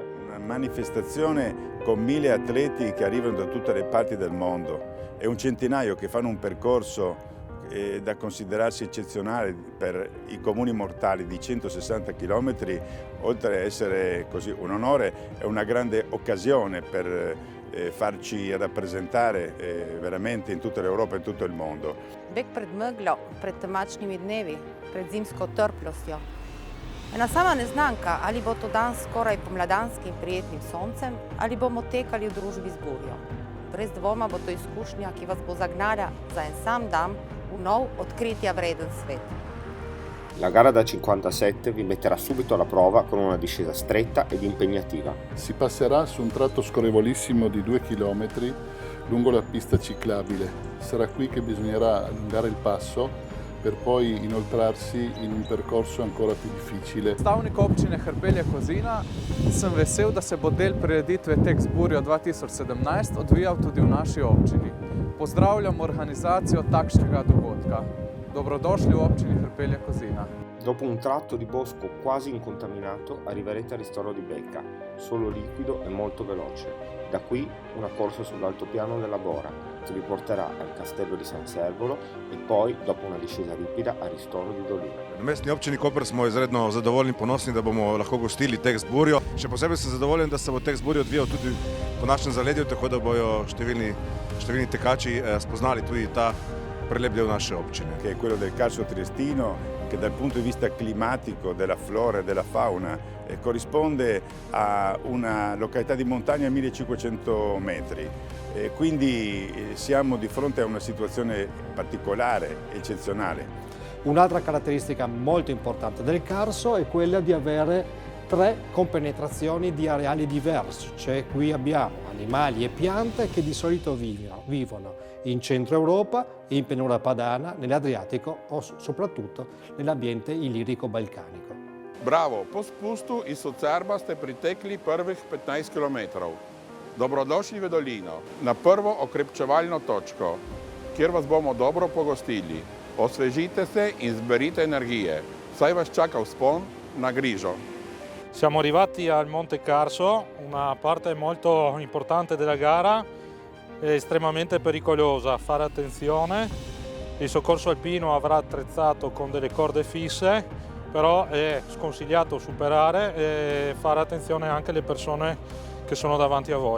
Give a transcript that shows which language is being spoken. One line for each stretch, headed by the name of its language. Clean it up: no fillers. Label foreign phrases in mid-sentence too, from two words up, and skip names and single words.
Italian: Una manifestazione con 1000 atleti che arrivano da tutte le parti del mondo e un centinaio che fanno un percorso da considerarsi eccezionale per i comuni mortali di 160 km, oltre ad essere così un onore, è una grande occasione per farci rappresentare veramente in tutta l'Europa e in tutto il mondo.
Slovenian: Beg pred meglo, pred temačnimi dnevi, pred zimsko trplostjo. Ena sama neznanka, ali bo to dan skoraj pomladanskim prijetnim soncem, ali bomo tekali v družbi z burjo. Brez dvoma bo to izkušnja, ki vas bo zagnala za en sam dan v nov, odkritja vreden svet.
Italian: La gara da 57 vi metterà subito alla prova con una discesa stretta ed impegnativa. Si passerà su un tratto scorrevolissimo di 2 km lungo la pista ciclabile. Sarà qui che bisognerà allungare il passo per poi inoltrarsi in un percorso ancora più difficile.
Slovenian: Predstavnik občine Hrpelje-Kozina, sem vesel, da se bo del prireditve Tek z burjo 2017 odvijal tudi v naši občini. Pozdravljam organizacijo takšnega dogodka. Dobrodošli v občini Hrpelje-Kozina.
Italian: Dopo un tratto di bosco quasi incontaminato arriverete al ristoro di Becca, solo liquido e molto veloce. Da qui una corsa sull'altopiano della Bora, che vi porterà al castello di San Servolo e poi, dopo una discesa ripida, al ristoro di Dolina.
Slovenian: Na mestni občini Koper smo izredno zadovoljni in ponosni, da bomo lahko gostili Tek z burjo. Še posebej sem zadovoljen, da se bo Tek z burjo odvijal tudi po našem zaledju, tako da bojo številni tekači spoznali tudi ta prelep del naše občine.
Italian: Che è quello del Carso Triestino, che dal punto di vista climatico, della flora e della fauna corrisponde a una località di montagna a 1500 metri. Quindi siamo di fronte a una situazione particolare, eccezionale. Un'altra caratteristica molto importante del Carso è quella di avere 3 compenetrazioni di areali diversi, cioè qui abbiamo animali e piante che di solito vivono in centro Europa, in pianura padana, nell'Adriatico o soprattutto nell'ambiente ilirico-balcanico. Bravo,
Slovenian: po spustu iz Socerba ste pritekli prvih 15 km. Dobrodošli v dolino, na prvo okrepčevalno točko, kjer vas bomo dobro pogostili. Osvežite se in zberite energije, saj vas čaka vzpon na Grižo.
Italian: Siamo arrivati al Monte Carso, una parte molto importante della gara, è estremamente pericolosa, fare attenzione. Il soccorso alpino avrà attrezzato con delle corde fisse, però è sconsigliato superare e fare attenzione anche alle persone che sono davanti a voi.